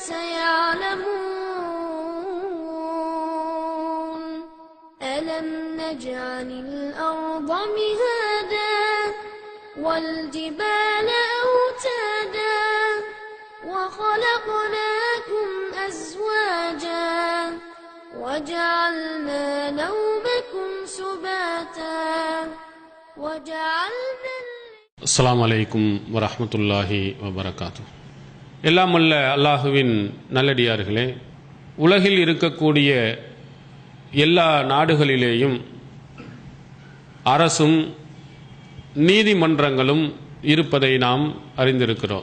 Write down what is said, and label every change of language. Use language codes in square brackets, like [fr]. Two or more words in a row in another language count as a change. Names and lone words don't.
[ar] سيعلمون ألم نجعل الأرض مهادا والجبال أوتادا وخلقناكم أزواجا وجعلنا نومكم سباتا وجعلنا السلام عليكم ورحمة الله وبركاته. [ta] எல்லாம் வல்ல அல்லாஹுவின் நல்லடியார்களே, உலகில் இருக்கக்கூடிய எல்லா நாடுகளிலேயும் அரசும் நீதிமன்றங்களும் இருப்பதை நாம் அறிந்திருக்கிறோம்.